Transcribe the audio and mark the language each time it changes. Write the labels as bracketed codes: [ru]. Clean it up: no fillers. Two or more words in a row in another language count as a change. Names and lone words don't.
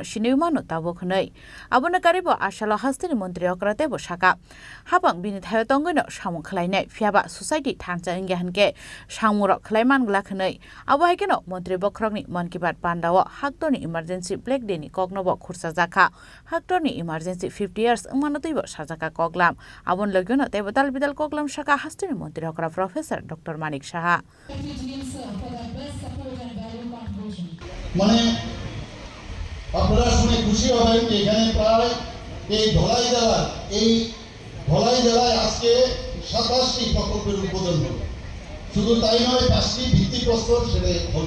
[trp] Shini Mano Tabo Khnei Abo Nakaribo Ashalo Hastini Montri Okratebo Shaka Habang Bini Thayotongono Shamung Khlainai Fiaba Society Thansa Ingyahanke Shamurok Khlaiman Gla Khnei Abo Haikeno Montri Bokrok ni Man Ki Baat Pandawo Haktoni [en] Emergency Black Day [trp] ni Kognobo Khursa Jaka Haktor ni [en] Emergency 50 years [trp] Manotibo Sajaka Koglam Abon Logyono Tebo Dal Bidal Koglam Shaka Hastini Montri Okra Professor Dr. Manik Shaha [bn] মানে আপনারা শুনে খুশি হবেন যে এখানে প্রায় এই ধলাই জেলায় আজকে 27টি প্রকল্পের উদ্বোধন হলো। শুধু তাই নয়, 5টি ভিত্তিপ্রস্তর সেটা হলো।